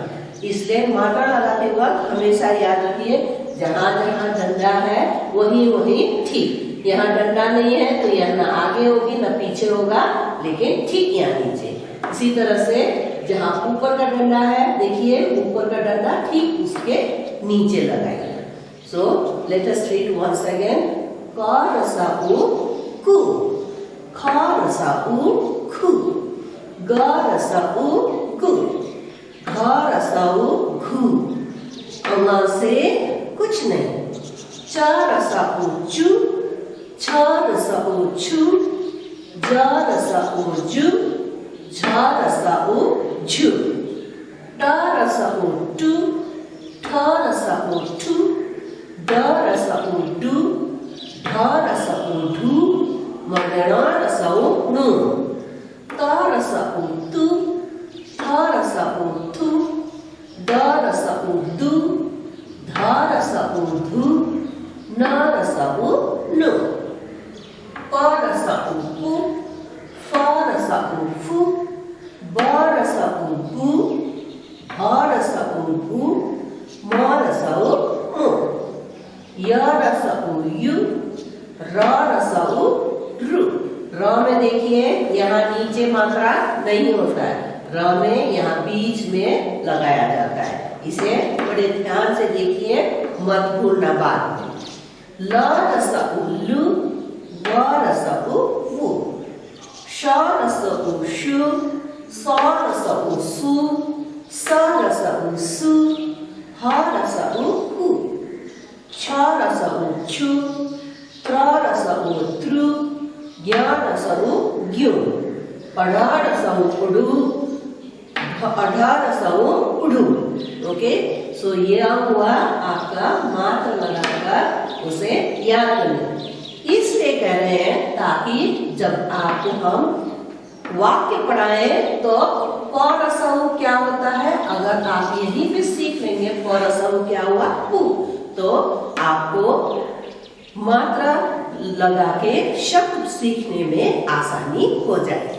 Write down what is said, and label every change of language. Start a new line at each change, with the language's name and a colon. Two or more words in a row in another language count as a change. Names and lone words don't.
Hindi: इसलिए मात्रा लगाते वक्त हमेशा याद रखिए जहाँ जहाँ डंडा है वही वही ठीक। यहाँ डंडा नहीं है तो यहाँ ना आगे होगी ना पीछे होगा, लेकिन ठीक यहाँ नीचे। इसी तरह से जहाँ ऊपर का डंडा है, देखिए ऊपर का डंडा ठीक उसके नीचे लगाइए।
English: so let us read once again.
Hindi: क रसा उ कु, ख रसा उ खु, ग रसा उ कु, घ रसा उ घु। अ से कुछ नहीं। च रसा उ चु, छ रसा उ छु, ज रसा उ जु, झ रसा उ झु। ट रसा उ टु, ठ रसा उ ठु, ड रसा उ डु, ढ रसा उ ढु, ण रसा उ नु। त रसा उ तु, थ रसा उ थु, द रसा उ दु, ध रसा उ धु, न रसा उ नु। प रसा उ पु, फ रसा उ फु, ब रसा उ बु, ह रसा उ भु, म रसा उ मु। य रसा उ यु, र रसा उ रु। र में देखिए यहाँ नीचे मात्रा नहीं होता है, र में यहाँ बीच में लगाया जाता है। इसे बड़े ध्यान से देखिए, मत भूलना बाद में। ल रसा उ लु, व रसा उ वु, श रसा उ शु, स रसा उ सु, स रसा उ सु, ह रसा उ हु, छ रसा उ छु, त्र रसा उत्रु, ज्ञ रसा उ ज्ञु, पढ़ रसा उ पुडु, अढ़ रसा उ उडु।
English: okay, so
Hindi: यह हुआ आपका मात्र लगाकर उसे याद करना। इसलिए कह रहे हैं ताकि जब आपको हम वाक्य पढ़ाए तो प रसा उ क्या होता है, अगर आप यही पे सीख लेंगे प रसा उ क्या हुआ उ, तो आपको मात्रा लगा के शब्द सीखने में आसानी हो जाए।